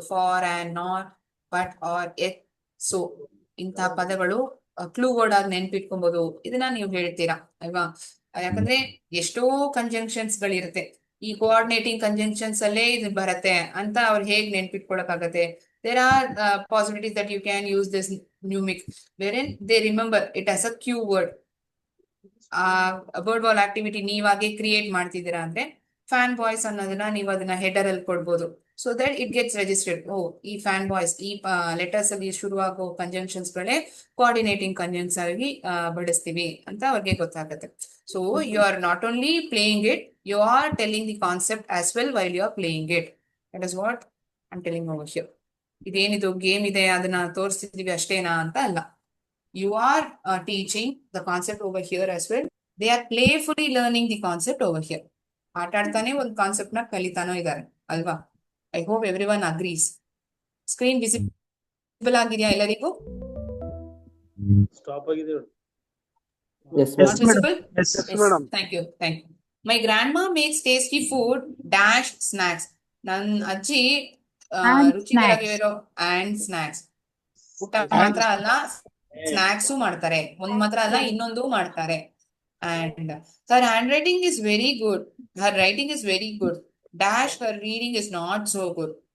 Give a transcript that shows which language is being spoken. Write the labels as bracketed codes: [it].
[kn] For and, not, but, R, ಎತ್, so ಇಂತಹ ಪದಗಳು ಕ್ಲೂ ವರ್ಡ್ ಆಗಿ ನೆನ್ಪಿಟ್ಕೊಬಹುದು. ಇದನ್ನ ನೀವು ಹೇಳ್ತೀರಾ ಅಲ್ವಾ? ಯಾಕಂದ್ರೆ ಎಷ್ಟೋ ಕಂಜಂಕ್ಷನ್ಸ್ ಗಳಿರುತ್ತೆ. ಈ ಕೋಆರ್ಡಿನೇಟಿಂಗ್ ಕಂಜಂಕ್ಷನ್ಸ್ ಅಲ್ಲೇ ಇದು ಬರತ್ತೆ ಅಂತ ಅವ್ರು ಹೇಗ್ ನೆನ್ಪಿಟ್ಕೊಳಕ್ಕಾಗತ್ತೆ? [en] There are possibilities that you can use this mimic wherein they remember it as a cue word. [kn] Word ball activity ನೀವಾಗೆ create ಮಾಡ್ತಿದ್ದೀರಾ ಅಂದ್ರೆ ಫ್ಯಾನ್ ಬಾಯ್ಸ್ ಅನ್ನೋದನ್ನ ನೀವು ಅದನ್ನ ಹೆಡರ್ ಅಲ್ಲಿ ಕೊಡ್ಬೋದು. [en] So that it gets registered. [kn] ಓ, ಈ ಫ್ಯಾನ್ ಬಾಯ್ಸ್, ಈ letters ಅಲ್ಲಿ ಶುರುವಾಗೋ ಕಂಜಂಕ್ಷನ್ಸ್ ಗಳೇ ಕೋಆರ್ಡಿನೇಟಿಂಗ್ ಕಂಜಂಕ್ಷನ್ಸ್ ಆಗಿ ಬಳಸ್ತೀವಿ ಅಂತ ಅವ್ರಿಗೆ ಗೊತ್ತಾಗುತ್ತೆ. [en] So you are not only playing it, you are telling the concept as well while you are playing it. That is what I am telling over here. [kn] ಇದೇನಿದು game ಇದೆ ಅದನ್ನ ತೋರಿಸ್ತಿದೀವಿ ಅಷ್ಟೇನಾ ಅಂತ ಅಲ್ಲ. [en] You are teaching the concept over here as well. They are playfully learning the concept over here. [kn] ಆಟಾಡ್ತಾನೆ ಒಂದು concept ನ ಕಲಿತಾನೋ ಇದ್ದಾರೆ ಅಲ್ವಾ? [en] I hope everyone agrees. [kn] Screen visible ಆಗಿದೆಯಾ ಎಲ್ಲರಿಗೂ? ಸ್ಟಾಪ್ ಆಗಿದೆ. [en] Yes, Not ma'am. visible? Yes, Thank you. My grandma makes tasty food dash snacks. [kn] ನನ್ನ ಅಜ್ಜಿ ರುಚಿಕರವಾಗಿರೋ and snacks, ಊಟ ಮಾತ್ರ ಅಲ್ಲ ಸ್ನಾಕ್ಸ್ ಮಾಡ್ತಾರೆ. ಒಂದ್ ಮಾತ್ರ ಅಲ್ಲ ಇನ್ನೊಂದು ಮಾಡ್ತಾರೆ. [en] And her handwriting is very good. Her writing is very good. Dash her reading is not so good.